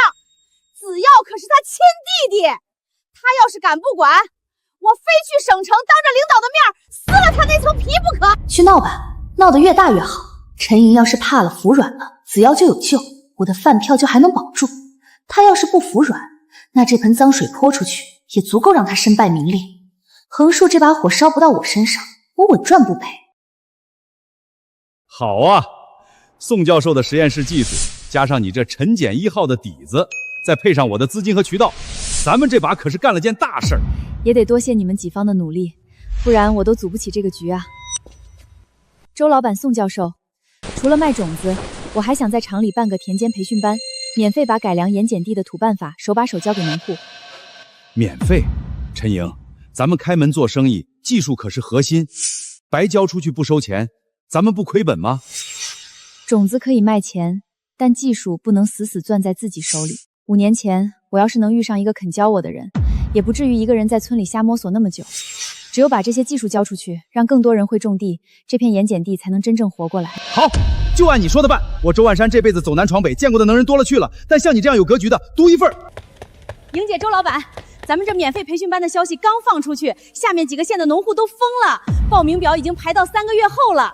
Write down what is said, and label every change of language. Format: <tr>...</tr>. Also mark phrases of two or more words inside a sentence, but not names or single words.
<zh>子耀可是他親弟弟，他要是敢不管，我非去省城當着領導的面撕了他那層皮不可。去鬧吧，鬧得越大越好。陳瑩要是怕了服軟了，子耀就有救，我的飯票就還能保住。他要是不服軟，那這盆髒水潑出去也足夠讓他身敗名裂。橫豎這把火燒不到我身上，我穩賺不賠。好啊，宋教授的實驗室技術，加上你這陳檢1號的底子，再配上我的資金和渠道，咱們這把可是幹了件大事兒。也得多謝你們幾方的努力，不然我都組不起這個局啊。周老闆、宋教授，除了賣種子，我還想在廠裡辦個田間培訓班，免費把改良鹽鹼地的土辦法手把手教給農戶。免費？陳瑩，咱們開門做生意，技術可是核心，白交出去不收錢，咱們不虧本嗎？種子可以賣錢，但技術不能死死攥在自己手裡。5年前，我要是能遇上一個肯教我的人，也不至於一個人在村裡瞎摸索那麼久。只有把這些技術交出去，讓更多人會種地，這片鹽鹼地才能真正活過來。好，就按你說的辦。我周萬山這輩子走南闖北，見過的能人多了去了，但像你這樣有格局的，獨一份。瑩姐，周老闆，咱們這免費培訓班的消息剛放出去，下面幾個縣的農戶都瘋了，報名表已經排到3個月後了。</zh>